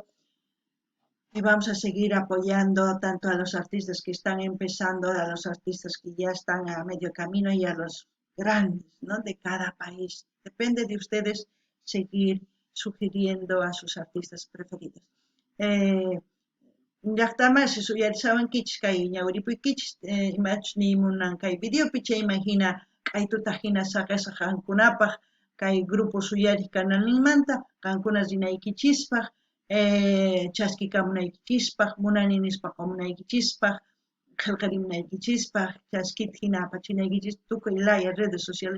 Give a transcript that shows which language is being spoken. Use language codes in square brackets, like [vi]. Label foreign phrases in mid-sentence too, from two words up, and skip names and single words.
[es] Y vamos a seguir apoyando tanto a los artistas que están empezando, a los artistas que ya están a medio camino y a los grandes, ¿no? De cada país. Depende de ustedes seguir sugiriendo a sus artistas preferidos. [qu] Llaqtamasi suyarisawankichis kay ñawripuykichis imachus niymunan kay videopi chaymanta k'aytuta hina saqasqa qankunapaq kay Grupo Suyari canalninmanta qankuna rinaykichispaq chaskikamunaykichispaq munani nispa qamunaykichispaq qillqarimunaykichispaq chaskita hina apachinaykichis tukuy laya [es] redes sociales